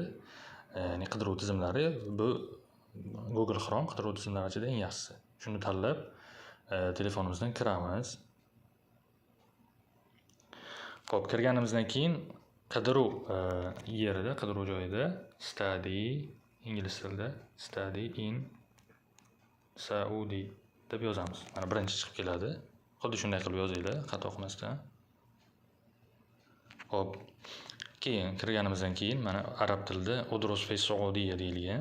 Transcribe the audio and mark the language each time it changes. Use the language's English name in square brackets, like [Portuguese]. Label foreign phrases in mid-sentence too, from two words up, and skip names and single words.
[Uzbek] Ya'ni qidiruv tizimlari bu Google Chrome qidiruv tizimlari ichida eng yaxshisi. Shuni tanlab telefonimizdan kiramiz. Xo'p, kirganimizdan keyin qidiruv yerida, qidiruv joyida study, ingliz tilida [English] study in Saudi [Uzbek] deb yozamiz. Mana birinchi chiqib keladi. Xuddi shunday qilib yozinglar, xato qilmasdan. Xo'p, keyin kirganimizdan keyin mana arab tilida [Arabic] أدرس في السعودية [Uzbek] deyilgan.